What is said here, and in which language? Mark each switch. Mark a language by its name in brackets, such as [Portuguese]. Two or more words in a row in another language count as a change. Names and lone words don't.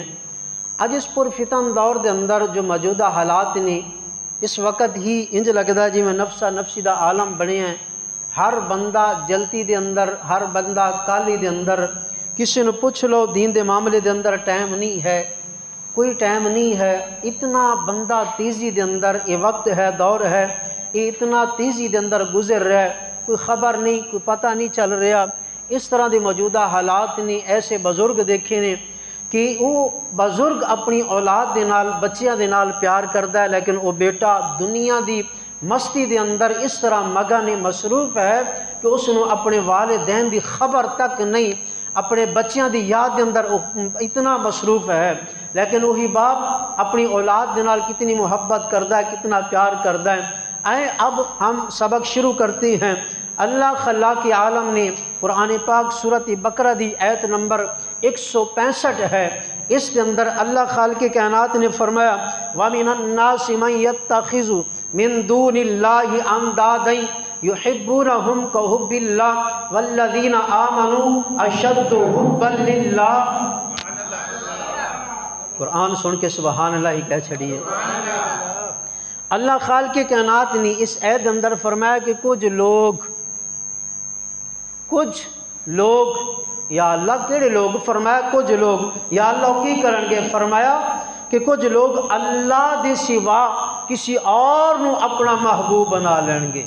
[Punjabi] اج اس پرفتن دور دے اندر جو موجودہ حالات نے، اس وقت ہی انج لگدا جی میں نفسا نفسی دا عالم بنے ہیں، ہر بندہ جلتی دے اندر، ہر بندہ کالی دے اندر، کسی نے پوچھ لو دین دے معاملے دے اندر ٹائم نہیں ہے، کوئی ٹائم نہیں ہے، اتنا بندہ تیزی دے اندر یہ وقت ہے، دور ہے، یہ اتنا تیزی دے اندر گزر رہا ہے، کوئی خبر نہیں، کوئی پتہ نہیں چل رہا۔ اس طرح دی موجودہ حالات نے ایسے بزرگ دیکھے نے کہ وہ بزرگ اپنی اولاد دے نال، بچیاں دے نال پیار کردا ہے، لیکن وہ بیٹا دنیا دی مستی دے اندر اس طرح مگن مصروف ہے کہ اس نو اپنے والدین دی خبر تک نہیں، اپنے بچیاں دی یاد دے اندر اتنا مصروف ہے، لیکن وہی باپ اپنی اولاد دے نال کتنی محبت کردا ہے، کتنا پیار کردا ہے۔ [Urdu] آئیں اب ہم سبق شروع کرتے ہیں۔ اللہ خلاق عالم نے قرآن پاک سورۃ بقرہ دی آیت نمبر 165 ہے، اس کے اندر اللہ خالق کائنات نے فرمایا [Arabic] وَمِنَ النَّاسِ مَن يَتَّخِذُ مِن دُونِ اللَّهِ أَندَادًا يُحِبُّونَهُمْ كَحُبِّ اللَّهِ وَالَّذِينَ آمَنُوا أَشَدُّ حُبًّا لِلَّهِ۔ [Punjabi] قرآن سن کے [Arabic] سبحان اللہ [Punjabi] ہی کہہ چھڑیے۔ اللہ خالق کائنات نے اس آیت اندر فرمایا کہ کچھ لوگ یا اللہ کیڑے لوگ، فرمایا کچھ لوگ، یا اللہ کی کرن گے، فرمایا کہ کچھ لوگ اللہ دے سوا کسی اور نو اپنا محبوب بنا لیں گے۔